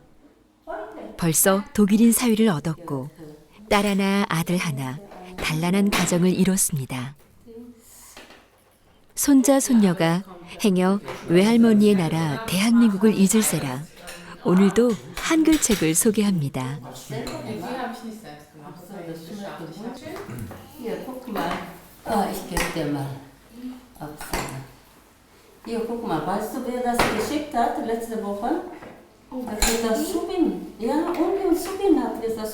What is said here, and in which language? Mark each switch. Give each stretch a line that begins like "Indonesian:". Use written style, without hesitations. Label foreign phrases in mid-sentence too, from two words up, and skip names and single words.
Korean: 벌써 독일인 사위를 얻었고 딸 하나 아들 하나 단란한 가정을 이뤘습니다. 손자 손녀가 행여 외할머니의 나라 대한민국을 잊을세라 오늘도 한글책을 소개합니다.
German: Hier, guck mal. Ich gebe dir mal. Hier, guck mal. Weißt du, wer das geschickt hat letzte Woche? Das ist das Subin. Ja, und Subin hat gesagt.